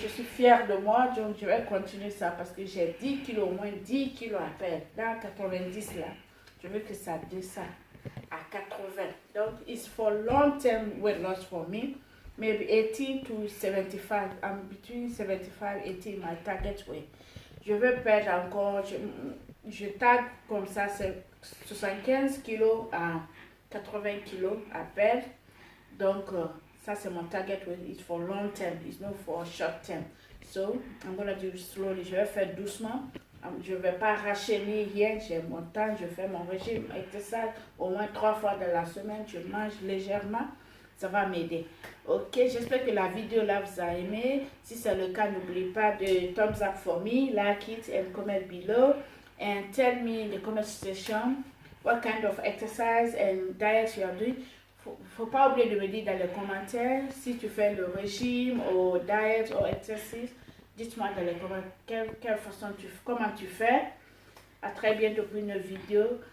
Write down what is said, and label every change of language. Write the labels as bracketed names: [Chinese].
[French] Je suis fière de moi, donc je vais continuer ça parce que j'ai 10 kilos, au moins 10 kilos à perdre. Dans 90 là, je veux que ça descende à 80. [English] Donc, it's for long-term weight loss for me. Maybe 80 to 75. I'm between 75 and 80, my target weight. [French] Je veux perdre encore, je tag comme ça, c'est 75 kilos à 80 kilos à perdre. Donc, ça c'est mon [English] target weight. It's for long term, it's not for short term. So, I'm going to do it slowly. [French] Je vais faire doucement. Je ne vais pas arracher ni rien. J'ai mon temps, je fais mon régime exercice au moins 3 fois dans la semaine. Je mange légèrement. Ça va m'aider. Ok, j'espère que la vidéo là vous a aimé. Si c'est le cas, n'oubliez pas de [English] thumbs up for me, like it and comment below. And tell me in the comment section what kind of exercise and diet you are doing. [French] Faut pas oublier de me dire dans les commentaires si tu fais le régime ou diet ou exercice. Dites-moi dans les commentaires quelle façon comment tu fais. À très bientôt pour une vidéo.